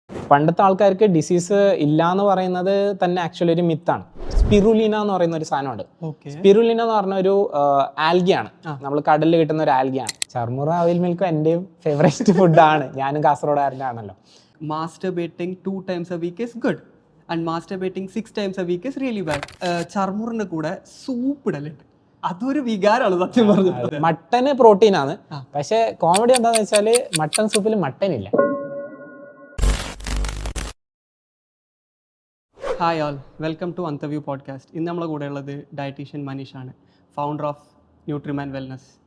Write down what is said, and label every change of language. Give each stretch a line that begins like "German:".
Malayalam: പണ്ടത്തെ ആൾക്കാർക്ക് ഡിസീസ് ഇല്ല എന്ന് പറയുന്നത് തന്നെ ആക്ച്വലി ഒരു മിത്താണ്. സ്പിറുലിന എന്ന് പറയുന്ന ഒരു സാധനമുണ്ട്. സ്പിറുലിന എന്ന് പറഞ്ഞ ഒരു ആൽഗിയാണ്, നമ്മൾ കടലിൽ കിട്ടുന്ന ഒരു ആൽഗിയാണ്. ചർമുറ അവിൽ മിൽക്കും എൻ്റെയും ഫേവറേറ്റ് ഫുഡാണ്. ഞാനും കാസർഗോഡുകാരനാണല്ലോ.
English: Masturbating 2 times a week is good and masturbating 6 times a week is really bad.
Malayalam: ചർമുറിന്റെ കൂടെ സൂപ്പ് ഇടലുണ്ട്, അതൊരു വികാരമാണ് സത്യം പറഞ്ഞത്. മട്ടന് പ്രോട്ടീനാണ്, പക്ഷെ കോമഡി എന്താണെന്ന് വെച്ചാൽ മട്ടൻ സൂപ്പിൽ മട്ടൻ ഇല്ല. Hi all, welcome to അന്തവ്യൂ podcast. ഇന്ന് നമ്മളെ കൂടെ ഉള്ളത് ഡയറ്റീഷ്യൻ മനീഷാണ്, ഫൗണ്ടർ ഓഫ് ന്യൂട്രിമാൻ വെൽനസ്.